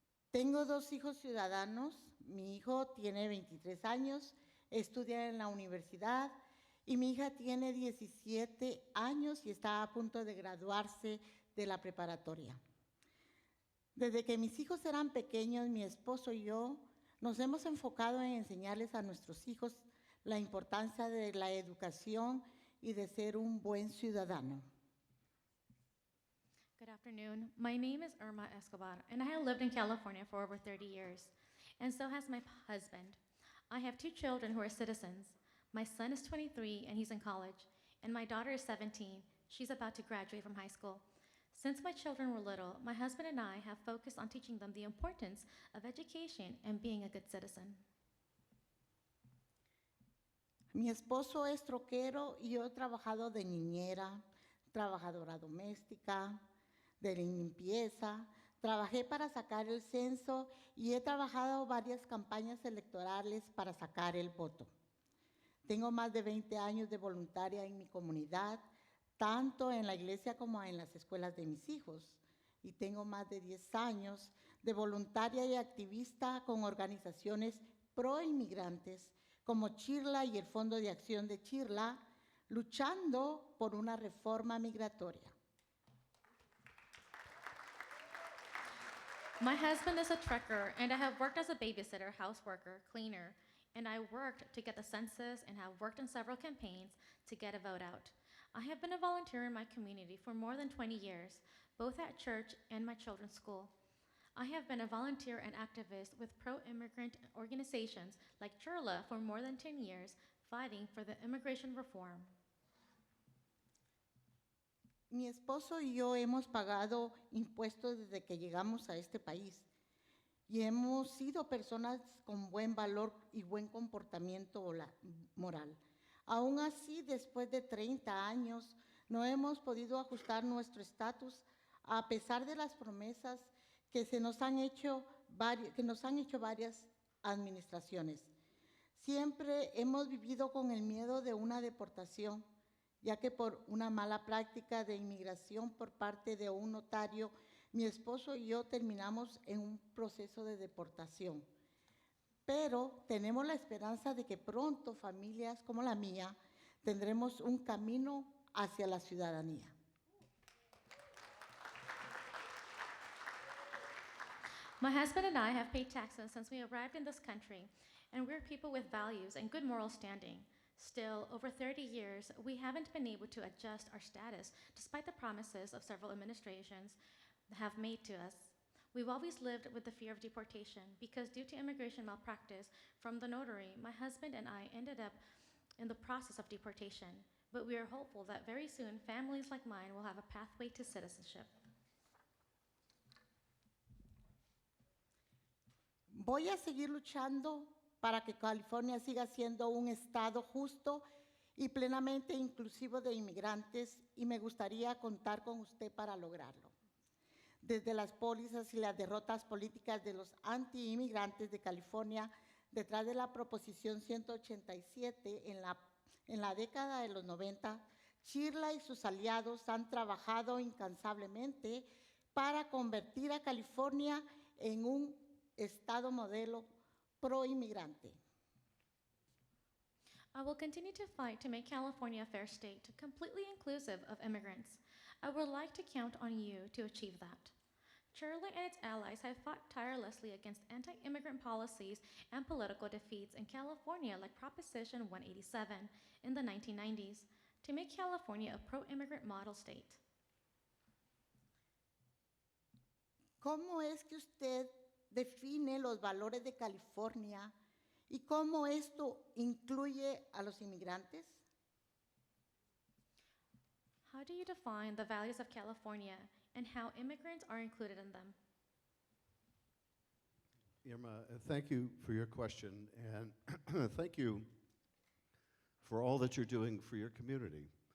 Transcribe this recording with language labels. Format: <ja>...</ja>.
<es>Tengo 2 hijos ciudadanos. Mi hijo tiene 23 años, estudia en la universidad, y mi hija tiene 17 años y está a punto de graduarse de la preparatoria. Desde que mis hijos eran pequeños, mi esposo y yo nos hemos enfocado en enseñarles a nuestros hijos la importancia de la educación y de ser un buen ciudadano.</es> <en>Good afternoon. My name is Irma Escobar, and I have lived in California for over 30 years, and so has my husband. I have 2 children who are citizens. My son is 23, and he's in college, and my daughter is 17. She's about to graduate from high school. Since my children were little, my husband and I have focused on teaching them the importance of education and being a good citizen.</en> <es>Mi esposo es troquero y yo he trabajado de niñera, trabajadora doméstica, de limpieza. Trabajé para sacar el censo y he trabajado varias campañas electorales para sacar el voto. Tengo más de 20 años de voluntaria en mi comunidad, tanto en la iglesia como en las escuelas de mis hijos. Y tengo más de 10 años de voluntaria y activista con organizaciones pro inmigrantes como Chirla y el Fondo de Acción de Chirla, luchando por una reforma migratoria.</es> <en>My husband is a trucker, and I have worked as a babysitter, house worker, cleaner, and I worked to get the census and have worked in several campaigns to get a vote out. I have been a volunteer in my community for more than 20 years, both at church and my children's school. I have been a volunteer and activist with pro-immigrant organizations like Chirla for more than 10 years, fighting for the immigration reform.</en> <es>Mi esposo y yo hemos pagado impuestos desde que llegamos a este país y hemos sido personas con buen valor y buen comportamiento moral. Aún así, después de 30 años, no hemos podido ajustar nuestro estatus a pesar de las promesas que nos han hecho varias administraciones. Siempre hemos vivido con el miedo de una deportación, ya que por una mala práctica de inmigración por parte de un notario, mi esposo y yo terminamos en un proceso de deportación. Pero tenemos la esperanza de que pronto familias como la mía tendremos un camino hacia la ciudadanía.</es> <en>My husband and I have paid taxes since we arrived in this country, and we're people with values and good moral standing. Still, over 30 years, we haven't been able to adjust our status despite the promises of several administrations have made to us. We've always lived with the fear of deportation because due to immigration malpractice from the notary, my husband and I ended up in the process of deportation. But we are hopeful that very soon families like mine will have a pathway to citizenship.</en> <es>Voy a seguir luchando para que California siga siendo un estado justo y plenamente inclusivo de inmigrantes, y me gustaría contar con usted para lograrlo. Desde las pólizas y las derrotas políticas de los anti-inmigrantes de California, detrás de la Proposición 187 en la década de los 90, Chirla y sus aliados han trabajado incansablemente para convertir a California en un estado modelo pro-inmigrante.</es> <en>I will continue to fight to make California a fair state, completely inclusive of immigrants. I would like to count on you to achieve that. Chirla and its allies have fought tirelessly against anti-immigrant policies and political defeats in California like Proposition 187 in the 1990s to make California a pro-immigrant model state.</en> <es>¿Cómo es que usted define los valores de California y cómo esto incluye a los inmigrantes?</es> <en>How do you define the values of California and how immigrants are included in them? Irma, thank you for your question, and thank you for all that you're doing for your community.</en>